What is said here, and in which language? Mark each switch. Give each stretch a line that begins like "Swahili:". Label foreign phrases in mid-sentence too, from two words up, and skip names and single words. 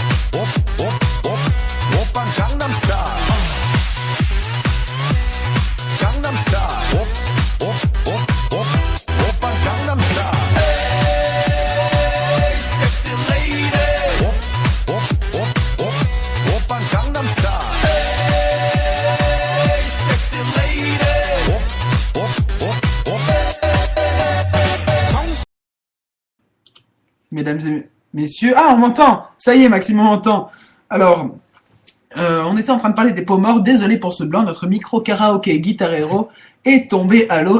Korean: 오빤 강남스타일 강남스타일 오빤 강남스타일
English: hey sexy lady
Korean: 오빤 강남스타일
English: hey sexy lady
French: Mesdames et messieurs... Ah, on m'entend. Ça y est, Maxime, on m'entend. Alors, on était en train de parler des peaux morts. Désolé pour ce blanc, notre micro karaoké Guitar Hero est tombé à l'eau.